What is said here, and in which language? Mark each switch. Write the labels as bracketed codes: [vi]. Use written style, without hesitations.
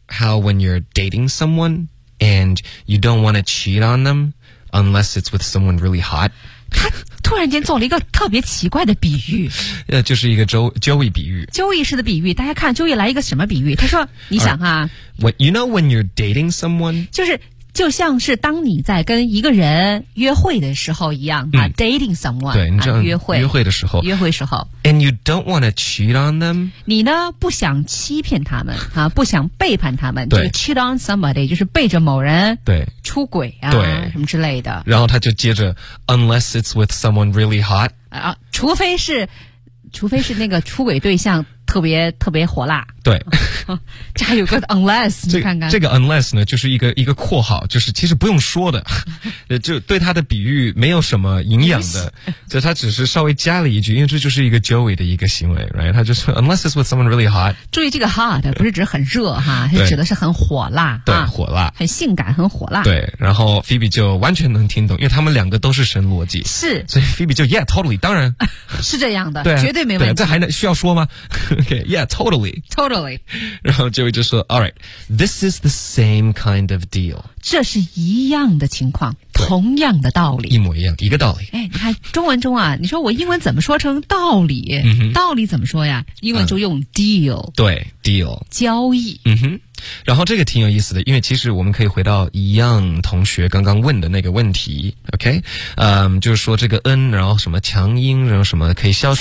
[en] How when you're dating someone and you don't want to cheat on them unless it's with someone really hot. [zh] 他突然间做了一个特别奇怪的比喻。就是一个 Joey 比喻。 Joey 式的比喻，大家看 Joey 来一个什么比喻，他说你想啊。 [en] You know when you're dating someone? [zh] 就像是当你在跟一个人约会的时候一样啊 ， [en] dating someone， [zh] 对，你知道、约会的时候，约会时候 [en] ，and you don't want to cheat on them， [zh] 你呢不想欺骗他们啊，不想背叛他们，对、就是、， [en] cheat on somebody [zh] 就是背着某人，对，出轨啊，对，什么之类的。然后他就接着 [en] ，unless it's with someone really hot， [zh] 啊，除非是那个出轨对象。特别特别火辣，对，这还有个 unless， 你看看这个 unless 呢，就是一个括号，就是其实不用说的，就对他的比喻没有什么营养的，就他只是稍微加了一句，因为这就是一个 Joey 的一个行为， right？他就说 [en] unless it's with someone really hot， [zh] 注意这个 hot 不是指很热哈，是指的是很火辣，对、啊，火辣，很性感，很火辣，对。然后 Phoebe 就完全能听懂，因为他们两个都是神逻辑，是，所以 Phoebe 就 [en] yeah totally [zh] 当然是这样的，对、绝对没问题，对，这还能需要说吗？ [en] Okay, yeah, totally. Totally. [zh] 然后 Joey 就说 [en] All right, this is the same kind of deal. [zh] 这是一样的情况，同样的道理。一模一样，一个道理。哎，你看中文中啊，你说我英文怎么说成道理？道理怎么说呀？英文就用 deal。对， deal。交易。然后这个挺有意思的，因为其实我们可以回到一样同学刚刚问的那个问题 ，OK， 就是说这个 n， 然后什么强音，然后什么可以消除